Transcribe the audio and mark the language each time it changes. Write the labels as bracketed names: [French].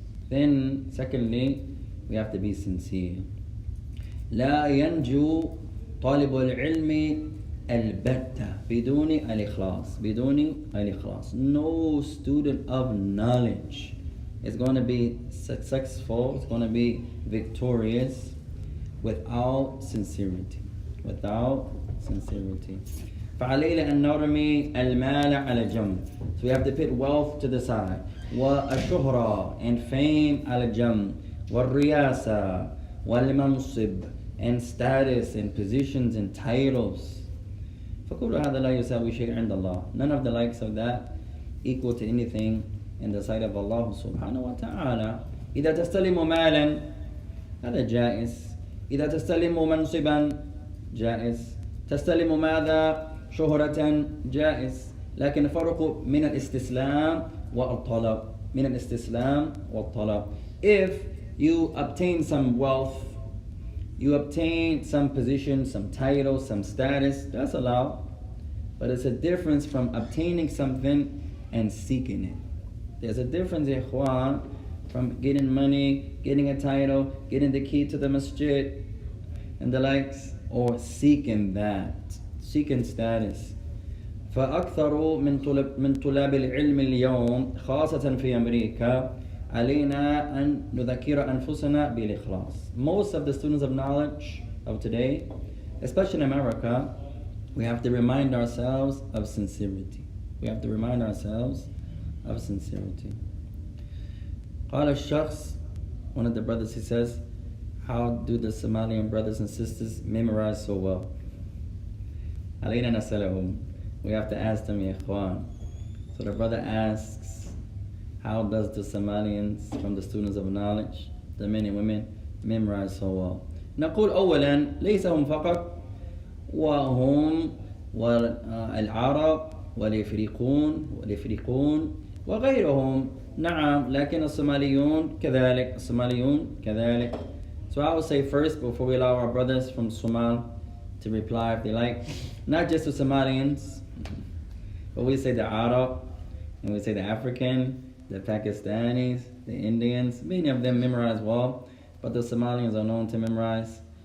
[English] Then secondly we have to be sincere. [Arabic] لا ينجو طالب العلم البتة بدون الإخلاص. [English] No student of knowledge is going to be successful, it's going to be victorious without sincerity. Without sincerity. [Arabic] فعلينا أن نرمي المال على جنب. [English] So we have to put wealth to the side. [Arabic] والشهرة [English] and fame [Arabic] على جنب. والرياسة والمنصب [English] and status and positions and titles. [Arabic] فكل هذا لا يساوي شيء عند الله. [English] None of the likes of that equal to anything in the sight of Allah سبحانه وتعالى. [Arabic] إذا تستلم مالا هذا جائز. إذا تستلم منصبا جائز. تستلم ماذا؟ شهرة جائز. لكن الفرق من الاستسلام والطلب. من الاستسلام والطلب. [English] If you obtain some wealth, you obtain some position, some title, some status, that's allowed. But it's a difference from obtaining something and seeking it. There's a difference, ikhwan, from getting money, getting a title, getting the key to the masjid and the likes, or seeking that, seeking status. [Arabic] فأكثر من طلاب العلم اليوم خاصة في أمريكا علينا أن نذكر أنفسنا بالإخلاص. [English] Most of the students of knowledge of today, especially in America, we have to remind ourselves of sincerity. We have to remind ourselves of sincerity. [Arabic] قال الشخص, [English] one of the brothers, he says, how do the Somalian brothers and sisters memorize so well? [Arabic] علينا نسألهم. [English] We have to ask them, ya ikhwan. So the brother asks, how does the Somalians from the students of knowledge, the men and women, memorize so well? [Arabic] نقول أولا ليس هم فقط وهم والعرب والإفريقون وغيرهم. نعم لكن الصوماليون كذلك. الصوماليون كذلك. [English] So I would say first, before we allow our brothers from Somal to reply if they like, not just the Somalians, but we say the Arab, and we say the African, the Pakistanis, the Indians. Many of them memorize well, but the Somalians are known to memorize.